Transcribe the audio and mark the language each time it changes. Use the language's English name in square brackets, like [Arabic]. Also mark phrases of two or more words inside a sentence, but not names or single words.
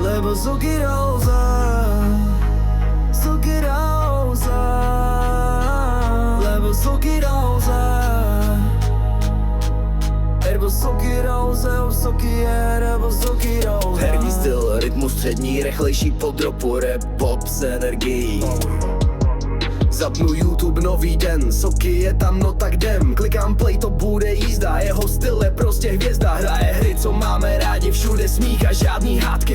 [Slovak] Lebo Soky Rosa, Soky Rosa, lebo Soky Rosa, lebo Soky Rosa, Soky je, lebo Soky Rosa. [Czech] Herní styl, rytmus střední, rychlejší po dropu, rap, pop s energií. Zapnu YouTube nový den, Soky je tam, no tak jdem. Klikám play, to bude jízda, jeho styl je prostě hvězda. Hraje hry, co máme rádi, všude smích a žádný hádky.